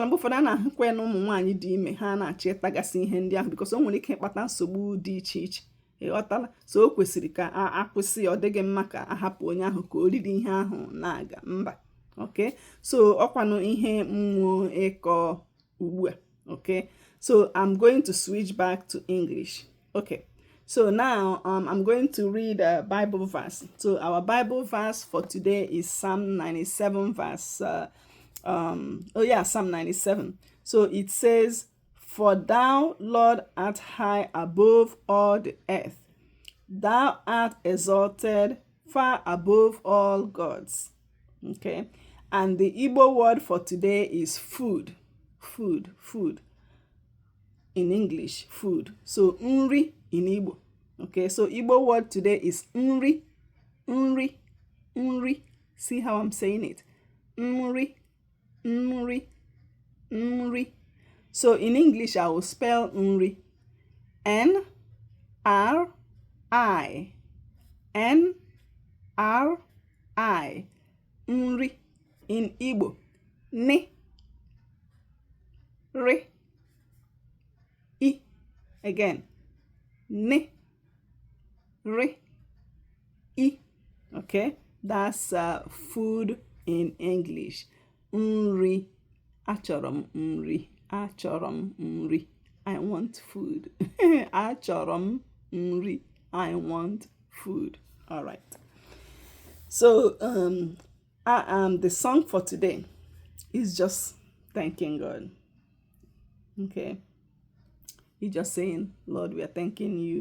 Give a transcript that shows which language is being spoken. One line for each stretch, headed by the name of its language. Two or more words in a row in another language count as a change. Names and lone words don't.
Igbo: Mgbe ụfọdụ a na-ahụkwa ya na ụmụ nwaanyị dị ime, ha na-achọ ịtagasị ihe ndị ahụ, because o nwere ike ịkpata nsogbu dị iche iche, ịghọtala. So o kwesịrị ka akwụsị, ọ dịghị mma ka ahapụ onye ahụ ka o riri ihe ahụ na-aga mba.
English: Okay, so
Igbo: ọkwanụ ihe mmụọ ịkọ ugbu a.
English: Okay, so I'm going to switch back to English. Okay, so now I'm going to read a Bible verse. So our Bible verse for today is Psalm 97 verse Psalm 97. So it says, "For thou, Lord, art high above all the earth. Thou art exalted far above all gods." Okay, and the Igbo word for today is food. in English, food. So nri in Igbo. Okay, so Igbo word today is
Igbo: nri, nri, nri.
English: See how I'm saying it?
Igbo: Nri, nri, nri.
English: So in English, I will spell nri. N-R-I. N-R-I. Nri. In Igbo, ni, ri, I. Again, ni, ri, I. Okay, that's food in English.
Igbo: Nri. Achorom nri. Achorom nri.
English: I want food.
Igbo: Achorom nri.
English: I want food. All right. So the song for today is just thanking God. Okay. He's just saying, Lord, we are thanking you.